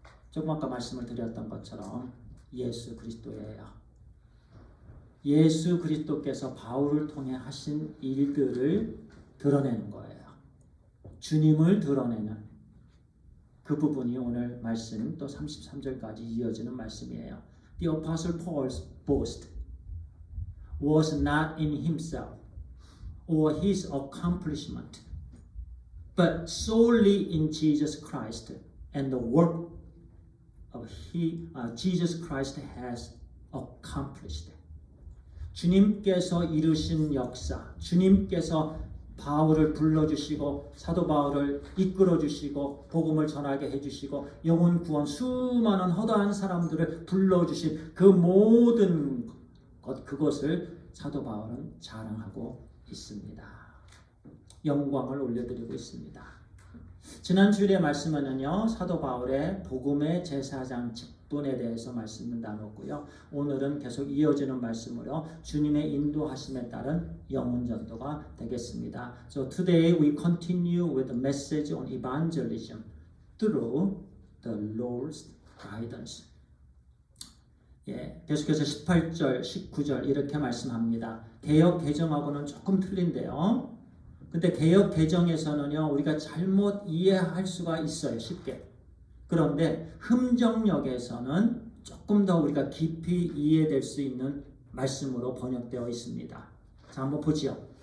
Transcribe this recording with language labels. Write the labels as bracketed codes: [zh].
[ko] 조금 아까 말씀을 드렸던 것처럼 예수 그리스도예요. 예수 그리스도께서 바울을 통해 하신 일들을 드러내는 거예요. 주님을 드러내는 그 부분이 오늘 말씀 또 33절까지 이어지는 말씀이에요. [en] The Apostle Paul's boast was not in himself or his accomplishment, but solely in Jesus Christ and the work of Jesus Christ has accomplished. [ko] 주님께서 이루신 역사, 주님께서 바울을 불러주시고 사도 바울을 이끌어주시고 복음을 전하게 해주시고 영혼 구원 수많은 허다한 사람들을 불러주신 그 모든 것, 그것을 사도 바울은 자랑하고 있습니다. 영광을 올려드리고 있습니다. 지난 주일의 말씀에는요, 사도 바울의 복음의 제사장 직분에 대해서 말씀을 나눴고요. 오늘은 계속 이어지는 말씀으로 주님의 인도하심에 따른 영혼 전도가 되겠습니다. [en] So today we continue with the message on evangelism through the Lord's guidance. [ko] 계속해서 18절, 19절 이렇게 말씀합니다. 개역 개정하고는 조금 틀린데요. 근데 개역 개정에서는요, 우리가 잘못 이해할 수가 있어요, 쉽게. 그런데 흠정역에서는 조금 더 우리가 깊이 이해될 수 있는 말씀으로 번역되어 있습니다. 자, 한번 보지요.